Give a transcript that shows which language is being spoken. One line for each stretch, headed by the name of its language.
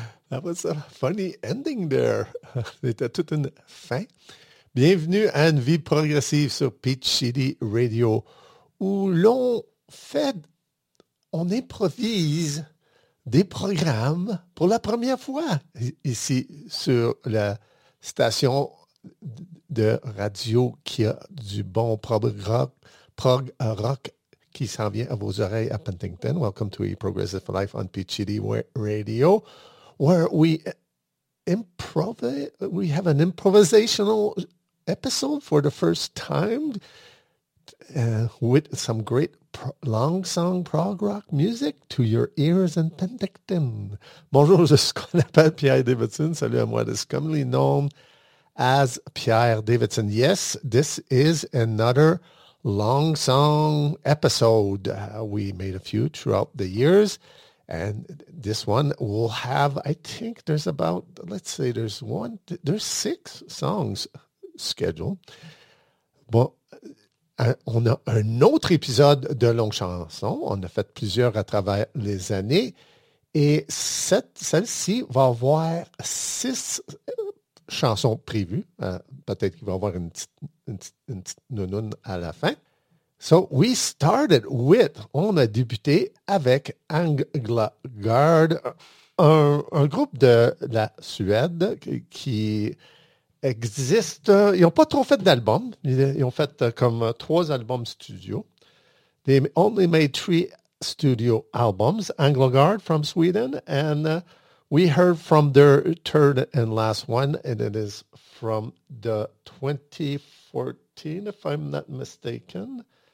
English: That was a funny ending there.
French: C'était toute une fin. Bienvenue à une vie progressive sur Peach City Radio, où l'on fait, on improvise des programmes pour la première fois ici sur la station de radio qui a du bon prog rock qui s'en vient à vos oreilles à Penticton.
English: Welcome to a Progressive Life on Peach City Radio, where we have an improvisational episode for the first time with some great long song prog rock music to your ears and Penticton.
French: Bonjour, je suis ce qu'on appelle Pierre Davidson. Salut à moi,
English: this is commonly known as Pierre Davidson. Yes, this is another long song episode. We made a few throughout the years. And this one will have, I think there's about, let's say there's six songs scheduled.
French: Bon, on a un autre épisode de longue chanson. On a fait plusieurs à travers les années. Et celle-ci va avoir six chansons prévues. Peut-être qu'il va y avoir une petite nounoune à la fin.
English: So we started with,
French: on a débuté avec Angla Guard, un groupe de la Suède qui existe. Ils n'ont pas trop fait d'albums. Ils ont fait comme trois albums studio.
English: They only made three studio albums, Angla Guard from Sweden. And we heard from their third and last one, and it is from the 2014, if I'm not mistaken.